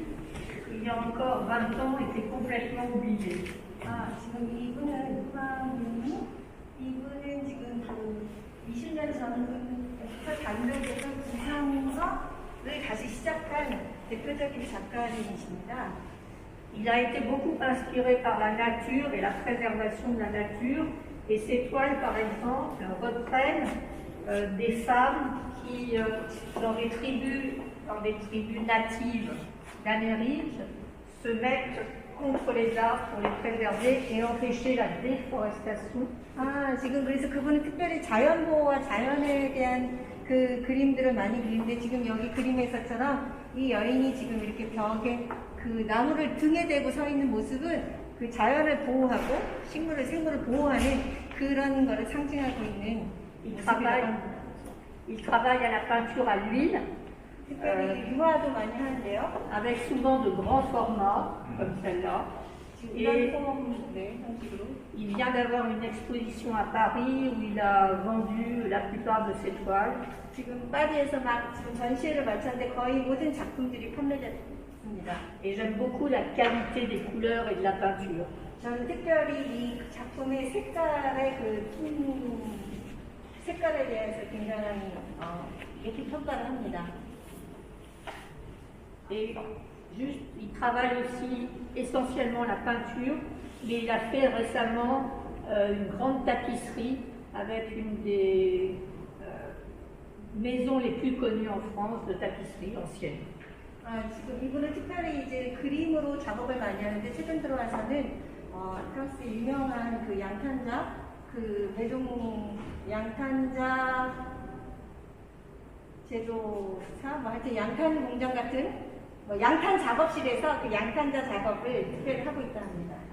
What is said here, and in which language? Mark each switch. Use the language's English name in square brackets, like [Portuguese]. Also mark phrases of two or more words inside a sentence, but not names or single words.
[French] Il y a encore 20 ans, était complètement oublié. [Korean] 지금 이분은 누가님이 이분은 지금 그 20년 전부터 단독에서 구상서를 다시 시작한 대표적인 작가님이십니다. [French] Il a été beaucoup inspiré par la nature et la préservation de la nature. Et ces toiles, par exemple, reprennent des femmes qui, dans des tribus natives d'Amérique, se mettent contre les arbres pour les préserver et empêcher la déforestation. [Korean] 지금 그래서 그분은 특별히 자연보호와 자연에 대한 그 그림들을 많이 그리는데 지금 여기 그림에서처럼 이 여인이 지금 이렇게 벽에 그 나무를 등에 대고 서 있는 모습은 그 자연을 보호하고 생물을 보호하는 그런 거를 상징하고 있는 [French] Il travaille à la peinture à l'huile, [Korean] 특별히 유화도 많이 하는데요. [French] avec souvent de grands formats, comme celle-là. Et il vient d'avoir une exposition à Paris où il a vendu la plupart de ses toiles. [Korean] 지금 파리에서 막 지금 전시회를 마쳤는데 거의 모든 작품들이 판매됐습니다. [French] Et j'aime beaucoup la qualité des couleurs et de la peinture. [Korean] 저는 특별히 이 작품의 색깔의 색깔에 대해서 굉장히 높이 평가를 합니다. [French] Et juste, il travaille aussi essentiellement la peinture, mais il a fait récemment une grande tapisserie avec une des maisons les plus connues en France de tapisserie ancienne. [Korean] 지금 이분은 특별히 이제 그림으로 작업을 많이 하는데 최근 들어와서는 프랑스 유명한 그 양탄자 양탄자 제조사 하여튼 양탄 공장 같은 양탄 작업실에서 그 양탄자 작업을 특별히 하고 있다 합니다.